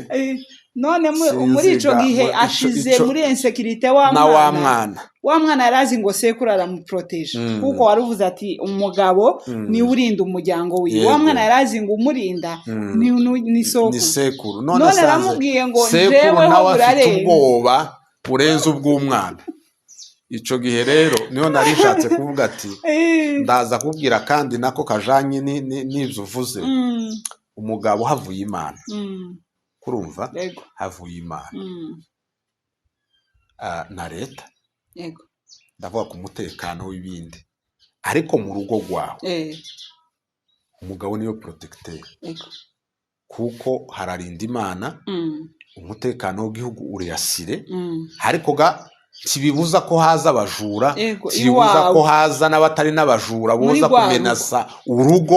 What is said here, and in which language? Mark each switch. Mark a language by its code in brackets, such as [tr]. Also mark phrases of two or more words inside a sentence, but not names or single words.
[rn] none muri ico gihe ashize muri insekirite wa mwana yarazi ngo sekuru aramuproteje kuko waruvuze ati umugabo ni urinda umuryango wiwe. Wa mwana yarazi ngo umurinda ni sekuru. None aramubwiye ngo jewe ho burarenze ubwoba burenze ubw'umwana. Ico gihe rero niyo nari nshatse kuvuga ati ndaza kubwira kandi nako kajanye n'ivyo uvuze. Umugabo havuye Imana, kurumva havuye Imana na leta, ndavuga ku mutekano w'ibindi, ariko mu rugo rwawe umugabo niyo protecteur kuko hararinda Imana, umutekano w'igihugu uriyasire, ariko kibibuza ko haza abajura, kibibuza ko haza n'abatari n'abajura boza kumenasa urugo.